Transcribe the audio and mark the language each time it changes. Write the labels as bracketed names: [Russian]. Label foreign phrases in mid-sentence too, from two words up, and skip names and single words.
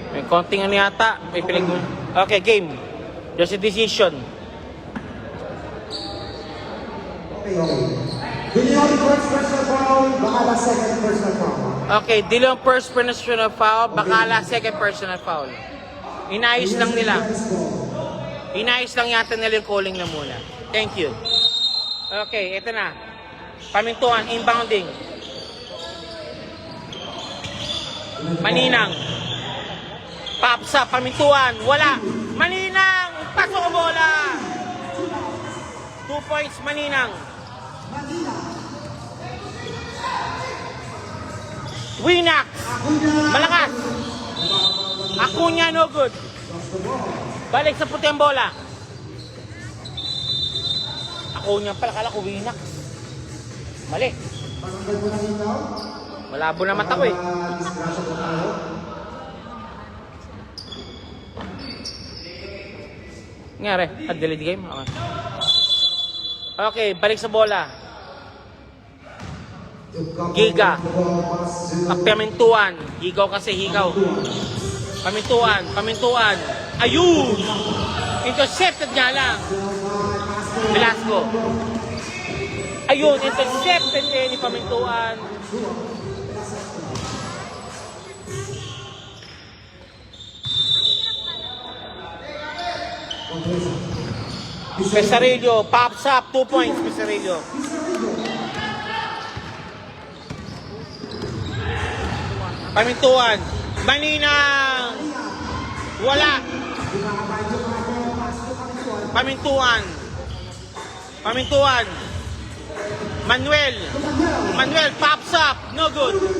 [Filipino] Konting ano yata. May pinag... [English] Okay, game. There's a decision. Okay, Dillon first personal foul, Bacala second personal foul. [Filipino] Inayos lang nila. Inayos lang yata nila yung calling na muna. [English] Thank you. [Filipino] Okay, ito na. Pamintuan, inbounding. Maninang. Papsa, pamintuan. Wala. Maninang! Pasok ang bola! [English] 2 points, Maninang. Winak! [Filipino] Malakas! Acuña, [English] no good. [Filipino] Balik sa puti ang bola. Acuña pala, kala ko Winak. Mali. Malabo na mata ko eh. Nangyari? [English] Delete game? [Filipino] Okay. Okay, balik sa bola. Giga. Pamintuan. Higaw kasi, higaw. Pamintuan, pamintuan. Ayun! Intercepted nga lang. Velasco. Ayun, intercepted ni Pamintuan. Pesarillo, [English] pops up, 2 points, Pesarillo. Pamintuan, Maninang, wala. Pamintuan, Pamintuan, Manuel, Manuel, pops up, no good.